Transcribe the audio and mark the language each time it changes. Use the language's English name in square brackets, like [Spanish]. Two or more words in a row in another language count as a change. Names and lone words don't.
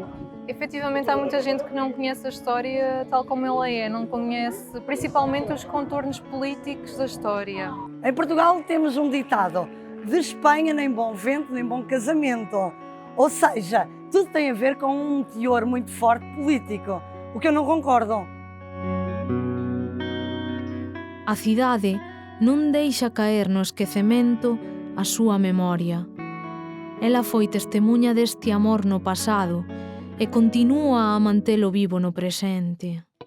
[Portuguese] Efetivamente, há muita gente que não conhece a história tal como ela é, não conhece principalmente os contornos políticos da história. Em Portugal temos um ditado: de Espanha nem bom vento, nem bom casamento. Ou seja, tudo tem a ver com um teor muito forte político, o que eu não concordo. [Galician] A cidade non deixa caer no esquecemento a súa memoria. Ela foi testemunha deste amor no pasado e continúa a mantelo vivo no presente.